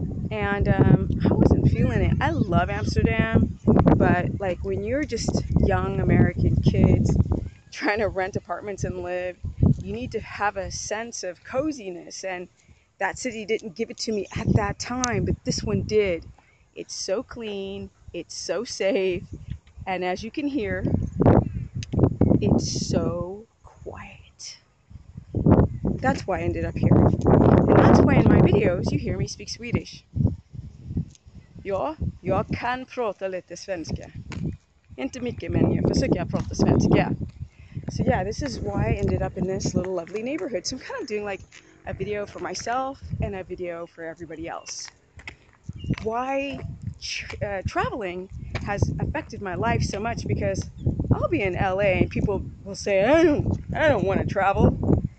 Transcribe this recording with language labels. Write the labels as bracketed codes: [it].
[en] And I wasn't feeling it. I love Amsterdam, but like when you're just young American kids trying to rent apartments and live, you need to have a sense of coziness, and that city didn't give it to me at that time, but this one did. It's so clean, it's so safe, and as you can hear, it's so quiet. That's why I ended up here. And that's why in my videos you hear me speak Swedish. [sv] Ja, jag kan prata lite svenska. Inte mycket, men jag försöker prata svenska. [en] So yeah, this is why I ended up in this little lovely neighborhood. So I'm kind of doing like a video for myself and a video for everybody else. Why traveling has affected my life so much, because I'll be in LA and people will say, I don't want to travel.